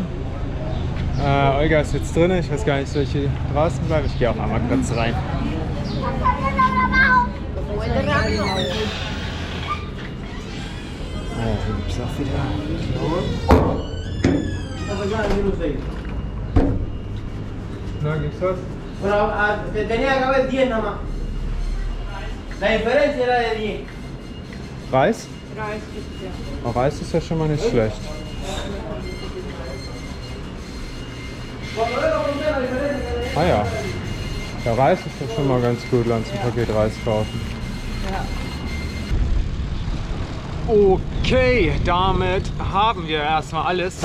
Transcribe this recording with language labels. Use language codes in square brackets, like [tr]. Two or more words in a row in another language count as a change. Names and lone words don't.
[de] Olga ist jetzt drin, ich weiß gar nicht, soll ich hier draußen bleiben? Ich gehe auch einmal kurz rein. Hier gibt es auch wieder. Na, gibt's was? [es] Bueno, tenía que haber 10 nada más. La diferencia era de 10. [de] Reis? Reis gibt's ja. Oh, Reis ist ja schon mal nicht schlecht. Ah ja. Der Reis ist ja schon mal ganz gut, lass uns ein Paket Reis kaufen. Okay, damit haben wir erstmal alles.